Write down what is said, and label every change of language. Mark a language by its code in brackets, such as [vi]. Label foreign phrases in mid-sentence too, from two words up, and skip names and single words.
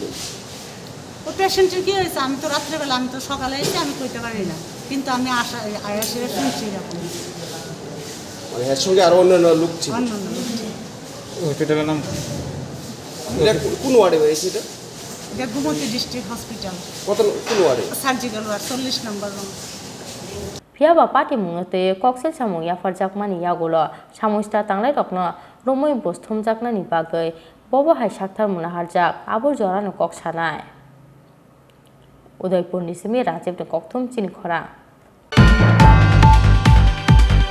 [bn] ও পেশেন্টের কি হয়েছে আমি তো রাত্রেবেলা আমি তো সকালে এসে আমি কইতে পারি না কিন্তু আমি আয়াসে শুনছি এরকম মানে এর সঙ্গে আরো অন্যান্য লোক ছিল হসপিটালের নাম কোন ওয়ার্ডে হয়েছে এটা গুমতি ডিস্ট্রিক্ট হসপিটাল কোন ওয়ার্ডে [en] surgical ward [bn] 40 নম্বর রুম [trp] Piaba Patimung te Coxel Samung Yafar Jakmani Yagolo, Samusta Tangle Rokno, Romoi Bostum Jaknani Bagay, Bobo Hai Shaktar Munaharjak, Abu Joran Koksanai. Udaypur Nismi Rajiv Nikoktum Chini Khorang.